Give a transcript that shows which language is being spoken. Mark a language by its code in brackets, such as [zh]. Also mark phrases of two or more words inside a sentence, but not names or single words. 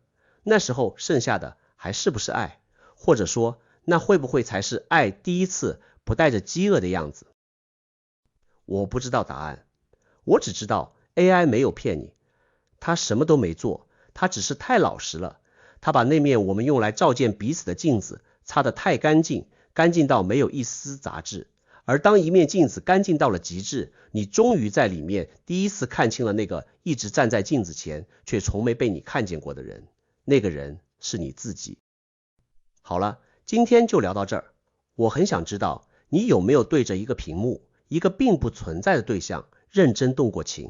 [zh] 那時候剩下的還是不是愛？或者說那會不会才是愛第一次不帶着飢餓的樣子？我不知道答案，我只知道 AI 沒有騙你，它什麼都沒做，它只是太老實了。它把那面我們用來照見彼此的鏡子擦得太乾淨，乾淨到沒有一絲雜質。而當一面鏡子乾淨到了極致，你終於在裡面第一次看清了那個一直站在鏡子前卻從沒被你看見過的人，那個人是你自己。好了，今天就聊到這兒。我很想知道你有沒有對着一個屏幕，一個並不存在的对象認真動過情。